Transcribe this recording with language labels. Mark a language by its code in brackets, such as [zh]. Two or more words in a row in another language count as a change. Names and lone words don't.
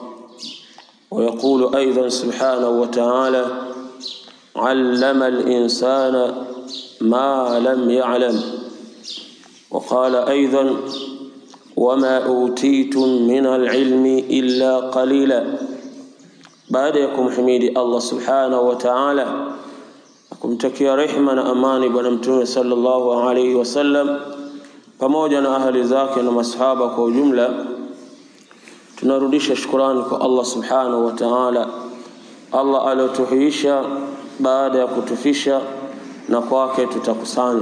[ar] ويقول أيضا سبحانه وتعالى: علم الإنسان ما لم يعلم. وقال أيضا: وما أوتيتم من العلم إلا قليلا. بعدكم حميد الله سبحانه وتعالى [sw] kumtakia rehema na amani bwana mtume [ar] صلى الله عليه وسلم [sw] pamoja na ahli zake na masahaba kwa ujumla. Tunarudisha shukrani kwa Allah [ar] سبحانه وتعالى, [sw] Allah aliyotuhuisha baada ya kutufisha, na kwake tutakusanya.